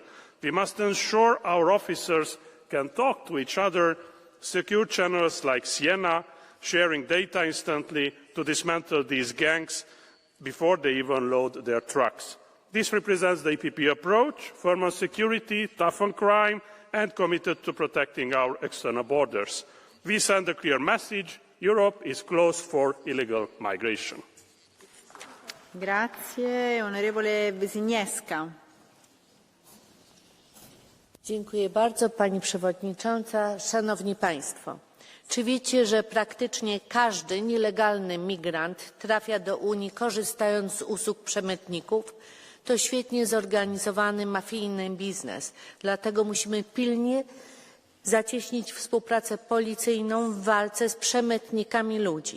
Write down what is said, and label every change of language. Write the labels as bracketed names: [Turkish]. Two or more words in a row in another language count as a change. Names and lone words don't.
[English] We must ensure our officers can talk to each other, secure channels like Siena, sharing data instantly to dismantle these gangs before they even load their trucks. This represents the EPP approach, firm on security, tough on crime, and committed to protecting our external borders. We send a clear message: Europe is closed for illegal migration. [Italian] Grazie, onorevole Wisniewska. [Polish] Dziękuję bardzo, Pani Przewodnicząca. Szanowni Państwo, czy wiecie, że praktycznie każdy nielegalny migrant trafia do Unii korzystając z usług przemytników? To świetnie zorganizowany mafijny biznes, dlatego musimy pilnie zacieśnić współpracę policyjną w walce z przemytnikami ludzi.